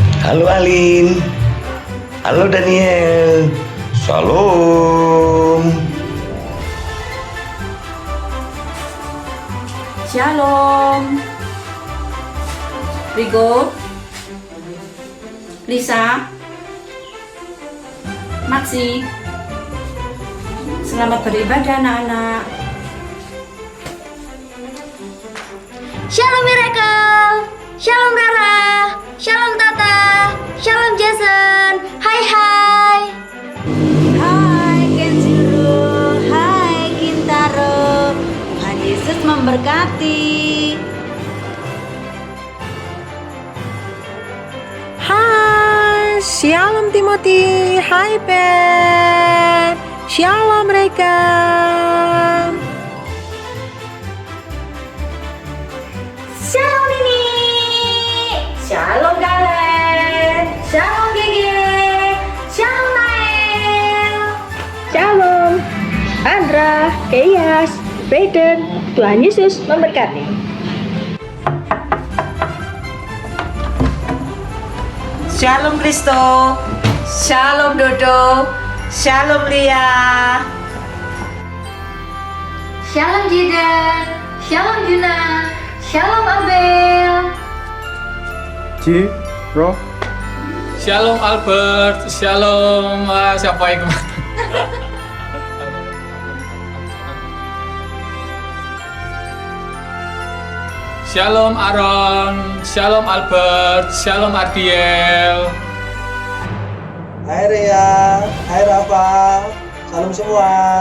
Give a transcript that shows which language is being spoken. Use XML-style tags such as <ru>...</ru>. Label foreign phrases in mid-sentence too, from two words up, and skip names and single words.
<id>Halo Alin. Halo Daniel. Shalom. Shalom. Rigo, Lisa, Maxi. Selamat beribadah anak-anak. Shalom Miracle, Shalom Rara, Shalom Tata, Shalom Jason. Hai hai. Hai Kenjiro, hai Kintaro. Tuhan Yesus memberkati. Hai, Shalom Timothy. Hai Ben. Shalom Rekan. Shalom Nini. Shalom Kalen. Shalom Gege. Shalom Nael. Shalom, Andra, Keyas, Brayden. Tuhan Yesus memberkati. Shalom Kristo. Shalom Dodo. Shalom Lia. Shalom Jidan, Shalom Juna, Shalom Abel. Shalom Albert, Shalom siapa yang kemarin? Shalom Aaron, Shalom Albert, Shalom Ardiel. Hai Rea, hai Rafa, salam semua.</id>